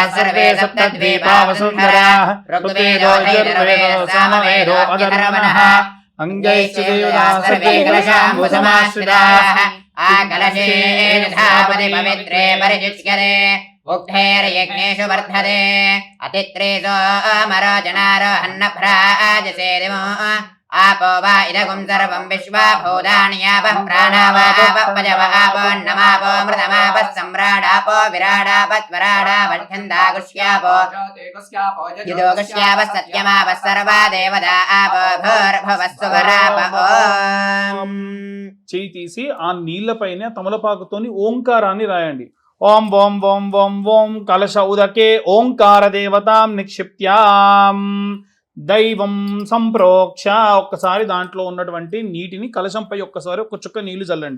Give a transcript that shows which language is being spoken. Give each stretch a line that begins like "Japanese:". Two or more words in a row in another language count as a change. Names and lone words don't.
Sanskrit: సర్వే సప్తద్వీపా వసుంధరాः ఋగ్వేదో యజుర్వేదో సామవేదో అధర్వణः అంగైశ్చ దేవతాः సర్వే కలశాంబు సమాశ్రితాः ఆ కలశేన ధాపతి పవిత్రే పరిశుచ్యతే ఉక్తైర్యజ్ఞేషు వర్ధతే అతిత్రేసో అమరోజనారోహన్న భ్రాజసే దివో आपो वा इदगुं सर्वं विश्वाभूतान्यापः प्राणावापपजवापो नमापो मृतमापः सम्राडापो विराडापत्वराडापत्यन्दागुष्यापो युदोगुष्यापः सत्यमापः सर्वा देवता आपो भूर्भुवस्सुवरापो.
Telugu: చేయి తీసి ఆ నీళ్లపైన తమలపాకుతోని ఓంకారాన్ని రాయండి.
Sanskrit: ఓం ఓం ఓం ఓం ఓం కలశ ఉదకే ఓంకార దేవతాం నిక్షిప్త్యాం దైవం సంప్రోక్ష.
Telugu: ఒక్కసారి దాంట్లో ఉన్నటువంటి నీటిని కలశంపై ఒక్కసారి ఒక చుక్క నీళ్లు చల్లండి.